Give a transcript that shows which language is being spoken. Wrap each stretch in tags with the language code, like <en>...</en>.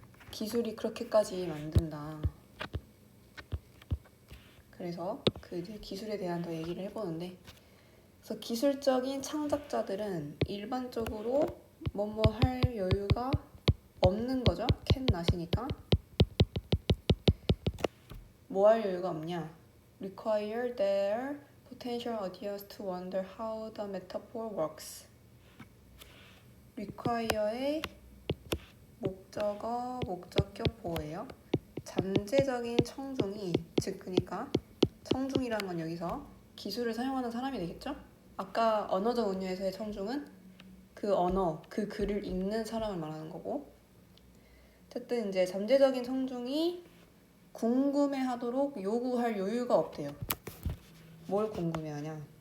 <ko>기술이 그렇게까지 만든다. 그래서 그 이제 기술에 대한 더 얘기를 해보는데, 그래서 기술적인 창작자들은 일반적으로 뭐뭐 할 여유가 없는 거죠.</ko> <en>can not</en> <ko>이니까. 뭐 할 여유가 없냐?</ko> <en>Require their potential audience to wonder how the metaphor works.</en> <ko>require의 목적어, 목적격 보호예요. 잠재적인 청중이, 즉 그러니까 청중이라는 건 여기서 기술을 사용하는 사람이 되겠죠? 아까 언어적 은유에서의 청중은 그 언어, 그 글을 읽는 사람을 말하는 거고, 어쨌든 이제 잠재적인 청중이 궁금해하도록 요구할 여유가 없대요. 뭘 궁금해하냐?</ko>